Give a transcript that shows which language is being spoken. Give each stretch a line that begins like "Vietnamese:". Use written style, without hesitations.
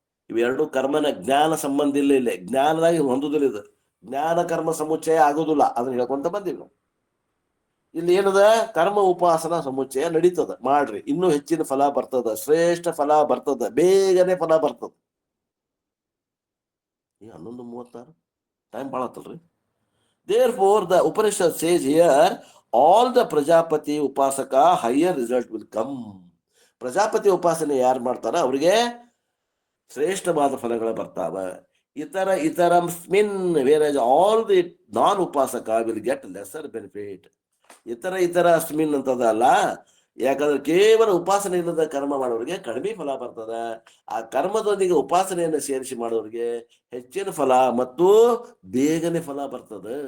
Kannada: ಇವೆರಡು ಕರ್ಮನ ಜ್ಞಾನ ಸಂಬಂಧ ಇಲ್ಲ. ಇಲ್ಲಿ ಜ್ಞಾನದಾಗ ಹೊಂದುದಿಲ್ಲ. ಇದು ಜ್ಞಾನ ಕರ್ಮ ಸಮುಚ್ಚಯ ಆಗುದಿಲ್ಲ. ಅದನ್ನ ಹೇಳ್ಕೊಂತ ಬಂದೀವಿ ನಾವು. ಇಲ್ಲಿ ಏನದ? ಕರ್ಮ ಉಪಾಸನ ಸಮುಚ್ಚಯ ನಡೀತದ. ಮಾಡ್ರಿ, ಇನ್ನೂ ಹೆಚ್ಚಿನ ಫಲ ಬರ್ತದ, ಶ್ರೇಷ್ಠ ಫಲ ಬರ್ತದ, ಬೇಗನೆ ಫಲ ಬರ್ತದ. 11:36 ಟೈಮ್ ಭಾಳ ಆತಲ್ರಿ.
English: Therefore the Upanishad says here all the Prajapati Upasaka higher result will come.
Kannada: Prajapati ಉಪಾಸನೆ ಯಾರು ಮಾಡ್ತಾರ ಅವ್ರಿಗೆ ಶ್ರೇಷ್ಠವಾದ ಫಲಗಳು ಬರ್ತಾವ.
English: ಇತರಸ್ಮಿನ್ whereas all the non upasaka will get lesser benefit.
Kannada: ಇತರ ಅಸ್ಮಿನ್ ಅಂತದಲ್ಲ. ಯಾಕಂದ್ರೆ ಕೇವಲ ಉಪಾಸನೆ ಇಲ್ಲದ ಕರ್ಮ ಮಾಡೋರಿಗೆ ಕಡಿಮೆ ಫಲ ಬರ್ತದ. ಆ ಕರ್ಮದೊಂದಿಗೆ ಉಪಾಸನೆಯನ್ನು ಸೇರಿಸಿ ಮಾಡೋರಿಗೆ ಹೆಚ್ಚಿನ ಫಲ ಮತ್ತು ಬೇಗನೆ ಫಲ ಬರ್ತದ.